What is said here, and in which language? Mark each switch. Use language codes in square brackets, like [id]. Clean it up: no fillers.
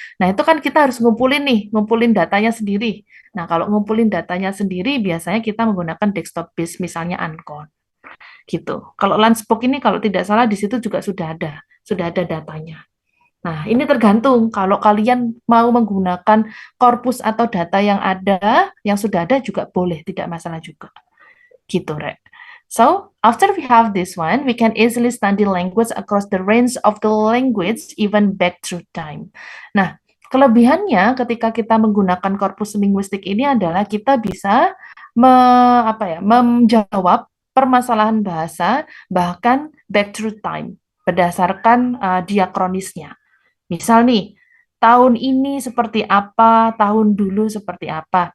[id] Nah, itu kan kita harus ngumpulin datanya sendiri. Nah, kalau ngumpulin datanya sendiri biasanya kita menggunakan desktop based misalnya Uncon gitu. Kalau Landsbook ini kalau tidak salah di situ juga sudah ada datanya. Nah, ini tergantung kalau kalian mau menggunakan korpus atau data yang sudah ada juga boleh, tidak masalah juga. Gitu, Rek. [en] So, after we have this one, we can easily study language across the range of the language even back through time. [id] Nah, kelebihannya ketika kita menggunakan korpus linguistik ini adalah kita bisa menjawab permasalahan bahasa bahkan [en] back through time [id] berdasarkan diakronisnya. Misal nih, tahun ini seperti apa, tahun dulu seperti apa.